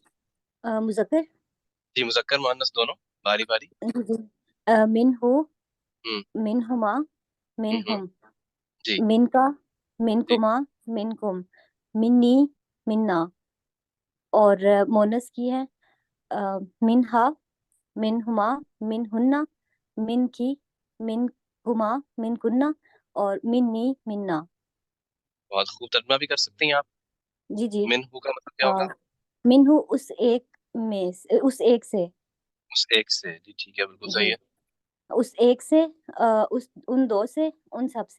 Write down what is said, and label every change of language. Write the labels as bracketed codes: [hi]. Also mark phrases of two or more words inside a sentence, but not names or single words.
[ur] مذکر. جی مذکر مؤنث دونوں باری باری. جی جی. [ar] من ہو، ہوں من ہما، من ہوں ہوں ہم، [ur] جی [ar] من کا، من [ur] جی [ar] کما، من کم، منی، منا. [ur] اور مونس کی ہے [ar] من ہا، من ہما، من ہننا، من کی، من کما، من کننا، اور منی، منا. [ur] بہت خوب. ترجمہ بھی کر سکتی ہیں آپ. جی جی. [ar] من ہو [ur] کا مطلب کیا ہوگا؟ [ar] من ہو [ur] اس ایک میں، اس ایک سے. اس ایک سے. جی ٹھیک ہے بالکل جی صحیح ہے. اس ایک سے، ان دو سے، ان سب سے.